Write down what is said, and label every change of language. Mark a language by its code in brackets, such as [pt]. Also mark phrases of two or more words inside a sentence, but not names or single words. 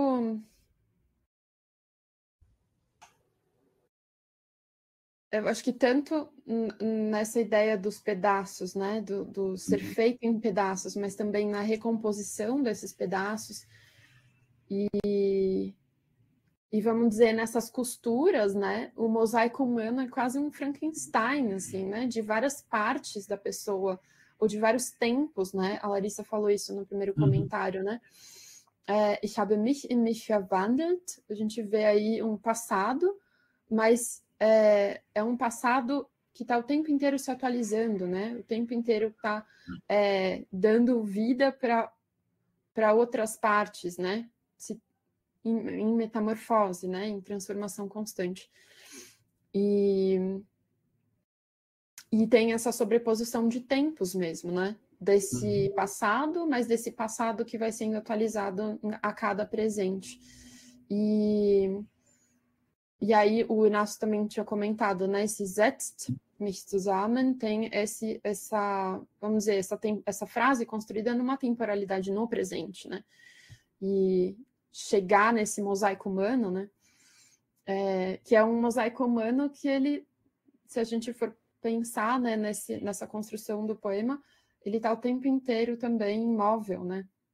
[pt] Eu acho que tanto nessa ideia dos pedaços, né, do ser feito em pedaços, mas também na recomposição desses pedaços e vamos dizer, nessas costuras, né, o mosaico humano é quase um Frankenstein, assim, né, de várias partes da pessoa, ou de vários tempos, né, a Larissa falou isso no primeiro comentário, né, [de] ich habe mich in mich verwandelt, [pt] a gente vê aí um passado, mas é um passado que está o tempo inteiro se atualizando, né? O tempo inteiro está dando vida para outras partes, né? Em metamorfose, né? Em transformação constante. E tem essa sobreposição de tempos mesmo, né? Desse passado, mas desse passado que vai sendo atualizado a cada presente. E aí o Inácio também tinha comentado, né? Esse [de] setzt mich zusammen [pt] tem vamos dizer, essa frase construída numa temporalidade no presente, né? E chegar nesse mosaico humano, né? Que é um mosaico humano que ele, se a gente for pensar, né, nessa construção do poema, ele está o tempo inteiro também imóvel, né?